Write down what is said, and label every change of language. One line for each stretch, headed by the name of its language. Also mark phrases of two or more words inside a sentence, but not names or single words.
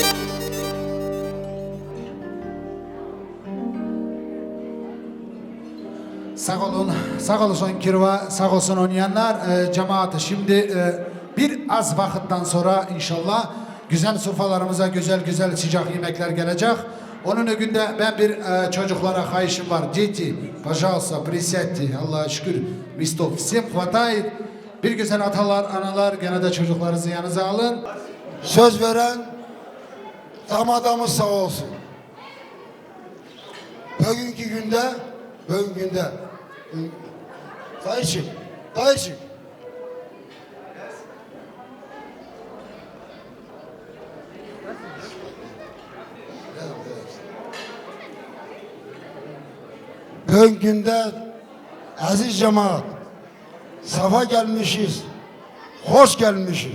Turkish: Sağ olsun Kirva, sağ olsun oynayanlar, cemaat. Şimdi bir az vakitten sonra inşallah güzel sofralarımıza güzel sıcak yemekler gelecek. Onun önünde ben bir çocuklara kayışım var.
Russian: Дети, пожалуйста, присядьте.
Turkish: Allah'a şükür.
Russian: Мистов всем хватает.
Turkish: Bir güzel atalar, analar, gene de çocuklarınızı yanınıza alın. Söz veren damadamız sağ olsun. Bugünkü günde dayıcık. Bugünde aziz cemaat, safa gelmişiz, hoş gelmişiz.